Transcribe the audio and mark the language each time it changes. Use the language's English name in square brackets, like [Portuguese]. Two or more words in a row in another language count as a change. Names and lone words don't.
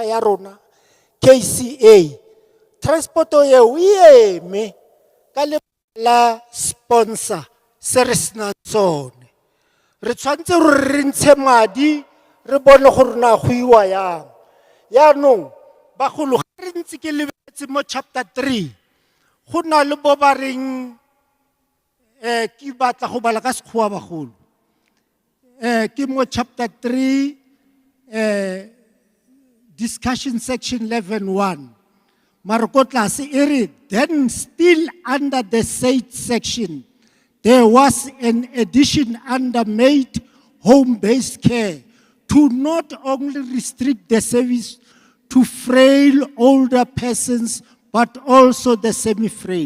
[Tswana] ya rona KCA transporto eo e eme ka lebaka la sponsor se re senang tsone re tshwanetse gore re ntshe madi re bone gore na go iwa yang yaanong bagolo ga re ntse ke lebetse mo chapter 3 go na le bo ba reng ke batla go bala ka sekgowa bagolo ke mo chapter [English] 3 discussion section 11:1 [Tswana] mara ko tlase e re [English] then still under the said section there was an addition under made home-based care to not only restrict the service to frail older persons but also the semi-frail.